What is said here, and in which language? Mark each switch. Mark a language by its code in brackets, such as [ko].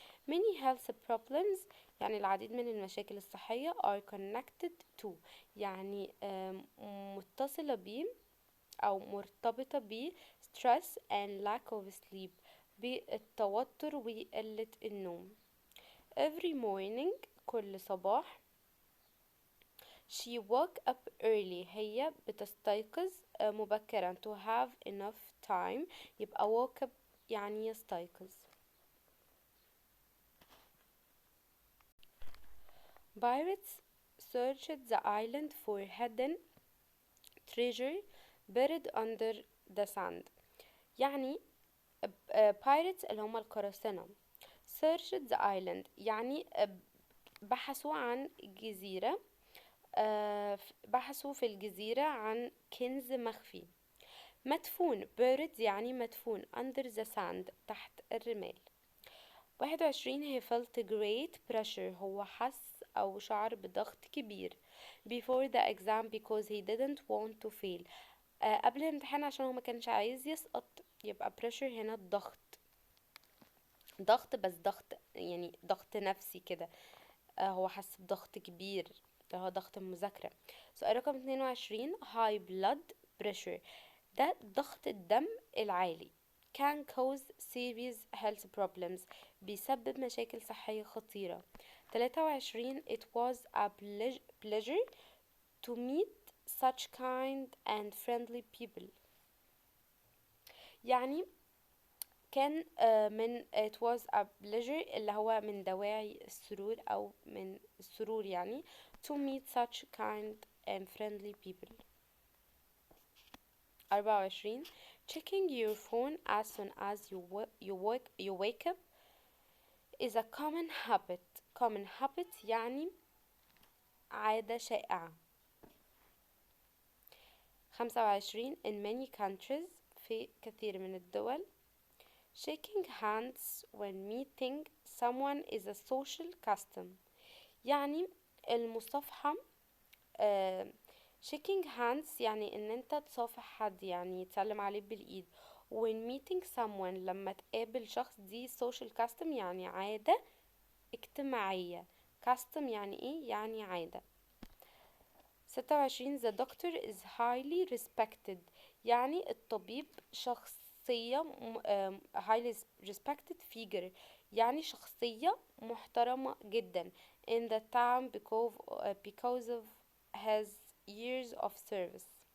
[ar] many health problems يعني العديد من المشاكل الصحية are connected to يعني متصلة بيه أو مرتبطة ب stress and lack of sleep بالتوتر وقلة النوم. [en] every morning كل صباح she woke up early هي بتستيقظ مبكرا to have enough time، يبقى woke up يعني يستيقظ. pirates searched the island for hidden treasure buried under the sand، يعني pirates اللي هم القراصنة searched the island يعني بحثوا عن جزيرة بحثوا في الجزيرة عن كنز مخفي. [ar] مدفون buried يعني مدفون under the sand تحت الرمال. 21. he felt great pressure هو حس أو شعر بضغط كبير before the exam because he didn't want to fail قبل الامتحان عشان هو ما كانش عايز يسقط. يبقى pressure هنا ضغط بس ضغط يعني ضغط نفسي كده هو حس بضغط كبير ده هو ضغط المذاكرة. سؤال رقم 22. [en] high blood pressure ده ضغط الدم العالي can cause serious health problems بيسبب مشاكل صحية خطيرة. 23. it was a pleasure to meet such kind and friendly people، يعني كان من it was a pleasure اللي هو من دواعي السرور أو من السرور يعني to meet such kind and friendly people. 24 checking your phone as soon as you wake up is a common habit يعني عادة شائعة. 25 in many countries في كثير من الدول shaking hands when meeting someone is a social custom يعني المصافحة. [ar] shaking hands يعني ان انت تصافح حد يعني تسلم عليه بالايد. when meeting someone لما تقابل شخص دي social custom يعني عادة اجتماعية. custom يعني ايه؟ يعني عادة. [en] 26 the doctor is highly respected يعني الطبيب شخصية highly respected figure يعني شخصية محترمة جدا in the town because of his years of service.